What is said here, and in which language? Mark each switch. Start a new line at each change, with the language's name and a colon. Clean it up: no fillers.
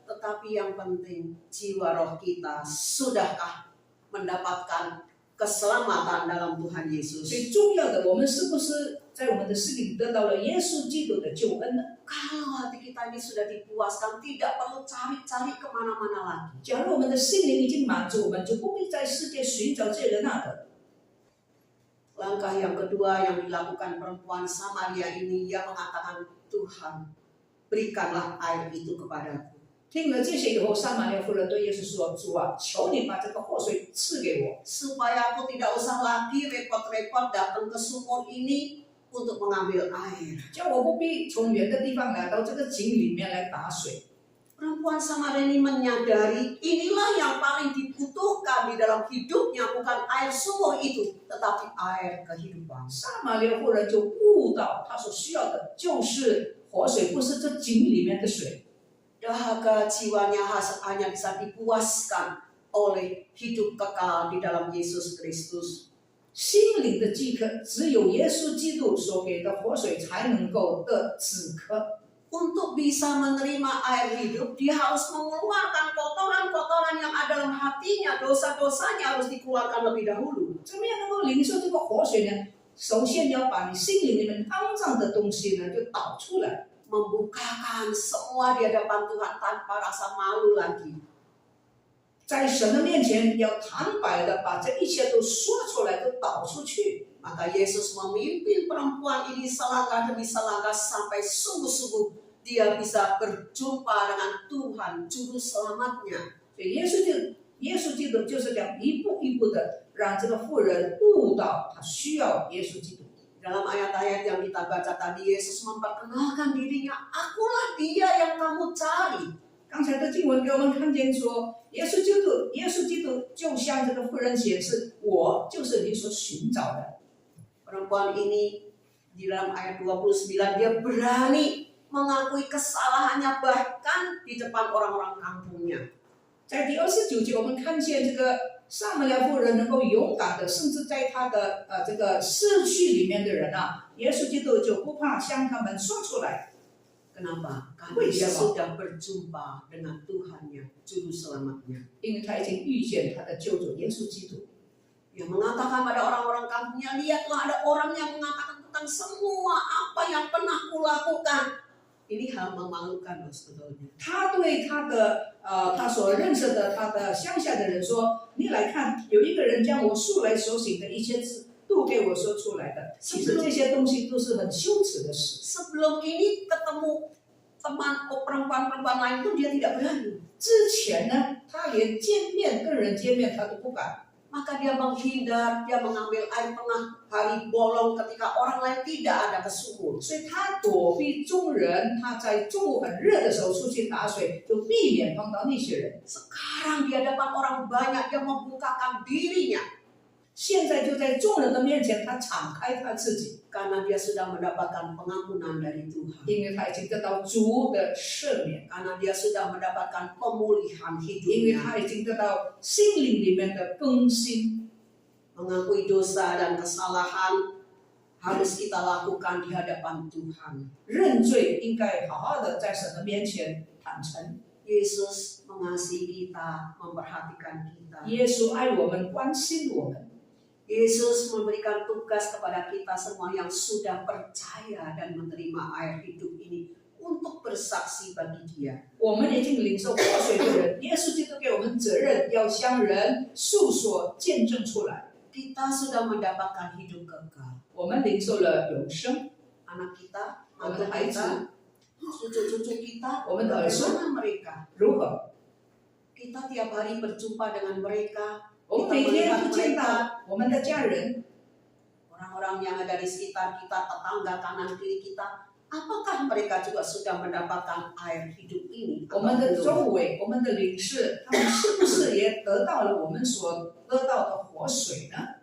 Indonesian: Tetapi yang penting, jiwa roh kita sudahkah mendapatkan keselamatan dalam Tuhan
Chinese: 最
Indonesian: Yesus?
Chinese: 重要的，我们是不是在我们的心里得到了耶稣基督的救恩呢？
Indonesian: Kalau hati kita ini sudah dipuaskan, tidak perlu cari-cari kemana-mana lagi.
Chinese: 假如我们的心灵已经满足，我们就不必在世界寻找这个那个。
Indonesian: Langkah yang kedua yang dilakukan perempuan Samaria ini, ia mengatakan, Tuhan, berikanlah air itu kepadaku.
Chinese: 听了这些以后，撒玛利亚妇人对耶稣说：“主啊，求你把这个活水赐给我，
Indonesian: Supaya aku tidak usah lagi repot-repot datang ke sumur ini untuk mengambil air.
Chinese: 叫我不必从远的地方来到这个井里面来打水。”
Indonesian: Perempuan Samaria ini menyadari inilah yang paling dibutuhkan di dalam hidupnya, bukan air sumur itu, tetapi air kehidupan.
Chinese: 撒玛利亚妇人就悟到，她所需要的就是活水，不是这井里面的水。
Indonesian: Dahaga jiwanya hanya bisa dipuaskan oleh hidup kekal di dalam Yesus Kristus.
Chinese: 心灵的饥渴，只有耶稣基督所给的活水才能够的止渴。
Indonesian: Untuk bisa menerima air hidup, dia harus mengeluarkan kotoran-kotoran yang ada dalam hatinya, dosa-dosanya harus dikeluarkan lebih dahulu.
Chinese: 怎么样能够领受这个活水呢？首先要把你心灵里面肮脏的东西呢，就导出来，
Indonesian: Membukakan semua di hadapan Tuhan tanpa rasa malu lagi.
Chinese: 在神的面前要坦白的把这一切都说出来，都导出去。
Indonesian: Maka Yesus memimpin perempuan ini selangkah demi selangkah sampai sungguh-sungguh dia bisa berjumpa dengan Tuhan Juru Selamatnya.
Chinese: 所以耶稣基督就是讲一步一步的让这个妇人悟到她需要耶稣基督。
Indonesian: Dalam ayat-ayat yang kita baca tadi, Yesus memperkenalkan dirinya, akulah dia yang kamu cari.
Chinese: 刚才的经文给我们看见说，耶稣基督就向这个妇人显示，我就是你所寻找的。
Indonesian: Perempuan ini di dalam ayat 29 dia berani mengakui kesalahannya bahkan di depan orang-orang kampungnya.
Chinese: 在第29节，我们看见这个撒玛利亚妇人能够勇敢的，甚至在她的这个社区里面的人啊，耶稣基督就不怕向他们说出来。
Indonesian: Kenapa? Karena dia sudah berjumpa dengan Tuhannya, Juru Selamatnya.
Chinese: 因为他已经遇见他的救主耶稣基督。
Indonesian: Yang mengatakan pada orang-orang kampungnya, lihatlah ada orang yang mengatakan tentang semua apa yang pernah kulakukan. Ini hal memalukan loh sebetulnya.
Chinese: 他对他所认识的他的乡下的人说：“你来看，有一个人将我素来所行的一切事都给我说出来的。其实这些东西都是很羞耻的事。
Indonesian: Sebelum ini ketemu teman perempuan-perempuan lain pun dia tidak berani.
Chinese: 之前呢，他连跟人见面他都不敢。
Indonesian: Maka dia menghindar, dia mengambil air tengah hari bolong ketika orang lain tidak ada ke sumur.
Chinese: 所以他躲避众人，他在中午很热的时候出去打水，就避免碰到那些人。
Indonesian: Sekarang di hadapan orang banyak dia membukakan dirinya.
Chinese: 现在就在众人的面前，他敞开他自己，
Indonesian: Karena dia sudah mendapatkan pengampunan dari Tuhan.
Chinese: 因为他已经得到主的赦免，
Indonesian: Karena dia sudah mendapatkan pemulihan
Chinese: 因为他已经得到心灵里面的更新。
Indonesian: Mengakui dosa dan kesalahan harus kita lakukan di hadapan Tuhan.
Chinese: 认罪应该好好的在神的面前坦诚。
Indonesian: Yesus mengasihi kita, memperhatikan kita.
Chinese: 耶稣爱我们，关心我们。
Indonesian: Yesus memberikan tugas kepada kita semua yang sudah percaya dan menerima air hidup ini untuk bersaksi bagi Dia.
Chinese: 我们已经领受活水的人，耶稣基督给我们责任，要向人诉说、见证出来。
Indonesian: Kita sudah mendapatkan hidup kekal.
Chinese: 我们领受了永生，
Indonesian: Anak kita,
Chinese: 我们的孩子
Indonesian: cucu-cucu kita,
Chinese: 我们的儿孙
Indonesian: bagaimana mereka?
Chinese: 如何？
Indonesian: Kita tiap hari berjumpa dengan mereka.
Chinese: 我们每天都见到我们的家人，
Indonesian: Orang-orang yang ada di sekitar kita, tetangga kanan kiri kita, apakah mereka juga sudah mendapatkan air hidup ini?
Chinese: 我们的周围，我们的邻舍，他们是不是也得到了我们所得到的活水呢？